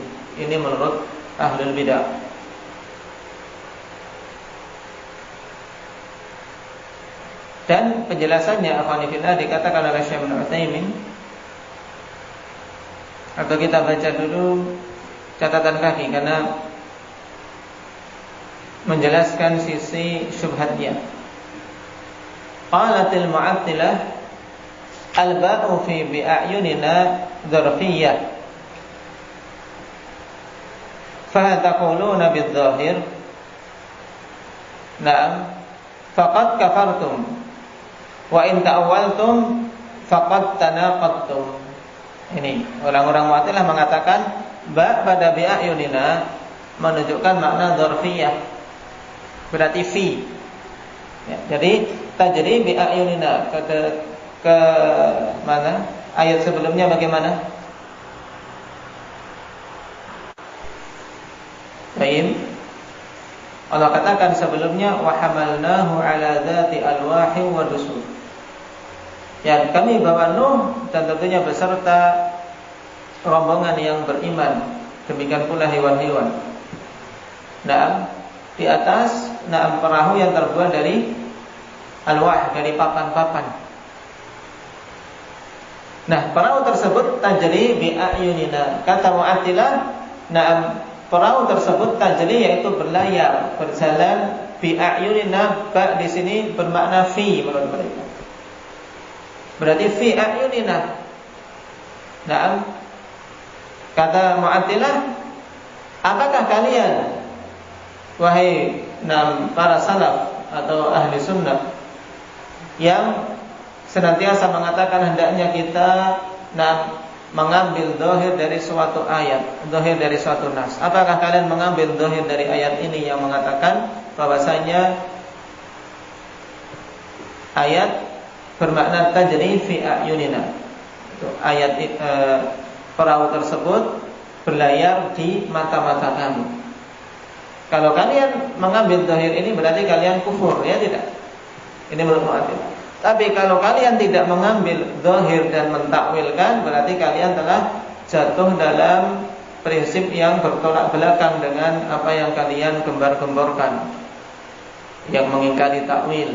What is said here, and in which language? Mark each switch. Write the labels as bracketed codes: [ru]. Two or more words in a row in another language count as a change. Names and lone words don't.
[id] Ini menurut [ar] أهل البدعة. [id] Dan penjelasannya akhwanifillah dikatakan oleh Syekh Ibnu Utsaimin. Atau kita baca dulu catatan kaki karena menjelaskan sisi syubhatnya. [ar] قالت المعطلة الباء في بأعيننا ظرفية. فتقولون بالظاهر نعم فقد كفرتم وإن تأولتم فقد تناقضتم. [id] Ini orang-orang mu'attilah mengatakan ba pada bi'ayunina menunjukkan makna dzarfiyyah. Berarti fi. Ya, jadi [ar] تجري بأعيننا [id] ke mana? Ayat sebelumnya bagaimana? Baik. Allah katakan sebelumnya [ar] وحملناه على ذات ألواح ودسر. [id] Ya, kami bawa Nuh dan tentunya beserta rombongan yang beriman. Demikian pula hewan-hewan. Nah, di atas perahu yang terbuat dari alwah, dari papan-papan. Nah, perahu tersebut [ar] تجري بأعيننا. [id] Kata Mu'attilah, perahu tersebut tajri yaitu berlayar, berjalan [ar] بأعيننا. [id] Ba di sini bermakna fi menurut mereka. Berarti [ar] في أعيننا. [id] Nah, kata Mu'attilah, apakah kalian wahai para salaf atau ahli sunnah yang senantiasa mengatakan hendaknya kita mengambil zahir dari suatu ayat, zahir dari suatu nas. Apakah kalian mengambil zahir dari ayat ini yang mengatakan bahwasanya ayat bermakna [ar] تجري في أعيننا. [id] Itu ayat perahu tersebut berlayar di mata-mata kamu. Kalau kalian mengambil zahir ini berarti kalian kufur, ya tidak? Ini menurut Mu'attilah. Tapi kalau kalian tidak mengambil zahir dan mentakwilkan, berarti kalian telah jatuh dalam prinsip yang bertolak belakang dengan apa yang kalian gembar-gemborkan, yang mengingkari takwil.